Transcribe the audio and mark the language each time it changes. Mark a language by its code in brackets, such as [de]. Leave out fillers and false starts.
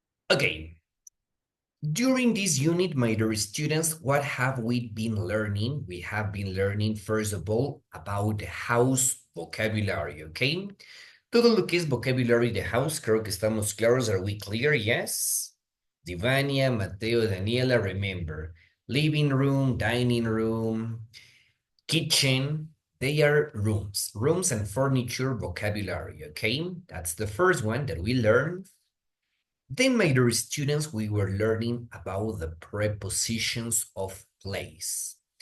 [en] Okay, during this unit, my dear students, what have we been learning? We have been learning, first of all, about the house vocabulary, okay? [es] Todo lo que es vocabulary de house, creo que estamos claros. [en] Are we clear? Yes. Divania, Mateo, Daniela, remember. Living room, dining room, kitchen, they are rooms. Rooms and furniture vocabulary, okay? That's the first one that we learned. Then, my dear students, we were learning about the prepositions of place.